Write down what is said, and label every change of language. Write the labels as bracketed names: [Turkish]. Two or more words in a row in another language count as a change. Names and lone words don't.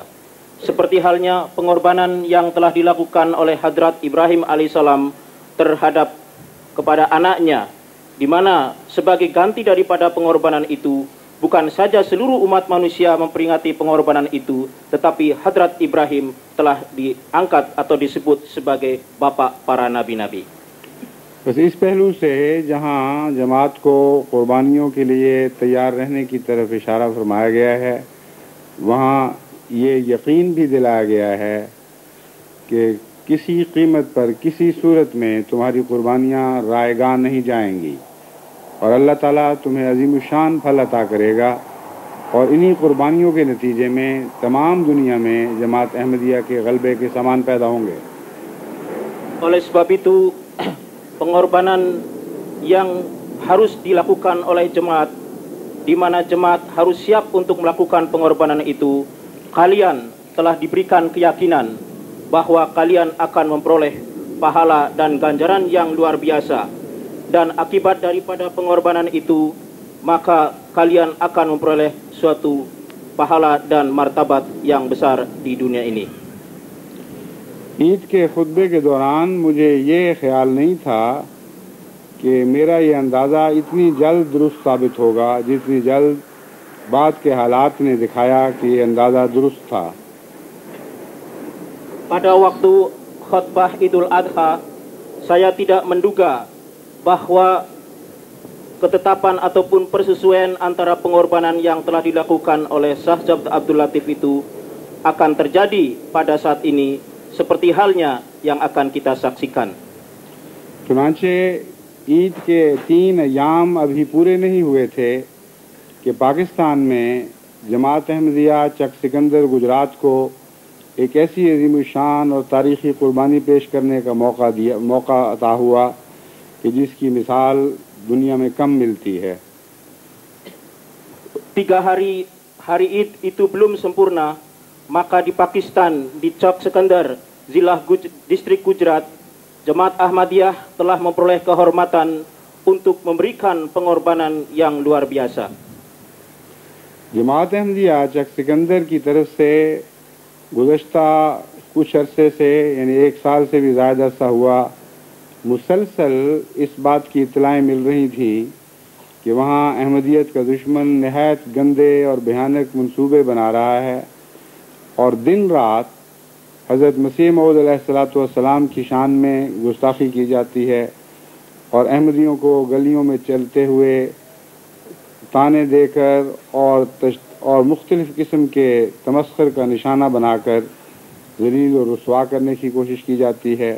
[Indonesian] Seperti halnya pengorbanan yang telah dilakukan oleh Hadrat Ibrahim alaihissalam terhadap kepada anaknya, di mana sebagai ganti daripada pengorbanan itu, bukan saja seluruh umat manusia memperingati pengorbanan itu, tetapi Hadrat Ibrahim telah diangkat atau disebut sebagai bapak para nabi-nabi. [Urdu] بس اس پہلو سے جہاں جماعت کو قربانیوں کے لیے تیار رہنے کی طرف اشارہ فرمایا گیا ہے، وہاں یہ یقین بھی دلایا گیا ہے کہ کسی قیمت پر کسی صورت میں تمہاری قربانیاں رائے گاہ نہیں جائیں گی، اور اللہ تعالیٰ تمہیں عظیم الشان پھل عطا کرے گا. اور انہی قربانیوں کے نتیجے میں تمام دنیا میں جماعت احمدیہ کے غلبے کے سامان پیدا ہوں گے. [Indonesian] Oleh sebab itu, pengorbanan yang harus dilakukan oleh jemaat, di mana jemaat harus siap untuk melakukan pengorbanan itu, kalian telah diberikan keyakinan bahwa kalian akan memperoleh pahala dan ganjaran yang luar biasa. Dan akibat daripada pengorbanan itu, maka kalian akan memperoleh suatu pahala dan martabat yang besar di dunia ini. [Urdu] عید کے خطبے کے دوران مجھے یہ خیال نہیں تھا کہ میرا یہ اندازہ اتنی جلد درست ثابت ہوگا جتنی جلد بعد کے حالات نے دکھایا کہ یہ اندازہ درست تھا. [Indonesian] Pada waktu khutbah Idul Adha, saya tidak menduga bahwa ketetapan ataupun persesuaian antara pengorbanan yang telah dilakukan oleh Syekh Jabr Abdul Latif itu akan terjadi pada saat ini, seperti halnya yang akan kita saksikan. [Urdu] چنانچہ عید کے 3 ایام ابھی پورے نہیں ہوئے تھے کہ پاکستان میں جماعت احمدیہ چک سکندر گجرات کو ایک ایسی عظیم الشان اور تاریخی قربانی پیش کرنے کا موقع عطا ہوا کہ جس کی مثال دنیا میں کم ملتی ہے. [Indonesian] 3 hari Id itu belum sempurna, maka di Pakistan, di Chok Sikandar, Zilah Distrik Gujarat, Jemaat Ahmadiyah telah memperoleh kehormatan untuk memberikan pengorbanan yang luar biasa. [Urdu] جماعت احمدیہ چک سکندر کی طرف سے گزشتہ کچھ عرصے سے یعنی 1 سال سے بھی زائد عرصہ ہوا مسلسل اس بات کی اطلاعیں مل رہی تھیں کہ وہاں احمدیت کا دشمن نہایت گندے اور بھیانک منصوبے بنا رہا ہے اور دن رات حضرت مسیح موعود علیہ السلام کی شان میں گستاخی کی جاتی ہے اور احمدیوں کو گلیوں میں چلتے ہوئے تانے دے کر اور مختلف قسم کے تمسخر کا نشانہ بنا کر ذلیل و رسوا کرنے کی کوشش کی جاتی ہے.